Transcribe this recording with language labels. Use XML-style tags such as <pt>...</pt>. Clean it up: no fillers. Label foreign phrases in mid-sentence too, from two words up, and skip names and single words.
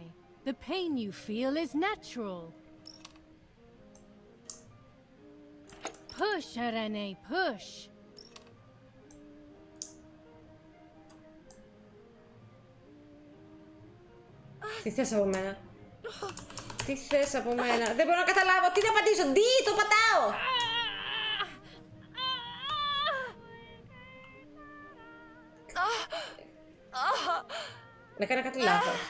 <en>The pain you feel is natural. Push, Irene, push.</en> <el>Τι θες από μένα? Τι θες από μένα? Δεν μπορώ να καταλάβω. Τι να πατήσω? Τι το πατάω? Έκανα κάτι λάθος.</el>